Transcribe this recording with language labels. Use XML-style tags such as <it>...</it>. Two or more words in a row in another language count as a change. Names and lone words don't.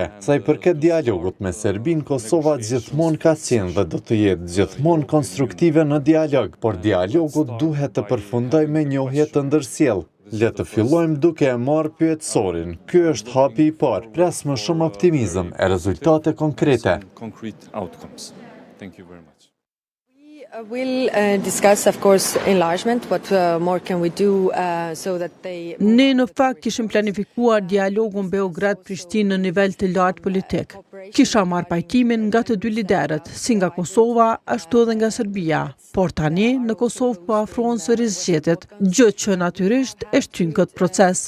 <sq>Sa i përket dialogut me Serbinë, Kosova gjithmonë ka qenë dhe do të jetë gjithmonë konstruktive në dialog, por dialogu duhet të përfundojë me njohje të ndërsjellë. Le të fillojmë duke e marrë pyetësorin. Ky është hapi i parë. Pres më shumë optimizëm e rezultate konkrete.</sq> <en>We'll discuss, of course, enlargement. What more can we do so that they...</en> <sq>Ne në fakt kishim planifikuar dialogun Beograd-Prishtinë në nivel të lartë politik. Kisha marrë pajtimin nga të dy liderët, si nga Kosova, ashtu edhe nga Serbia. Por tani, në Kosovë po afrohen sërish zgjedhjet, gjë që natyrisht e shtyn këtë proces.</sq>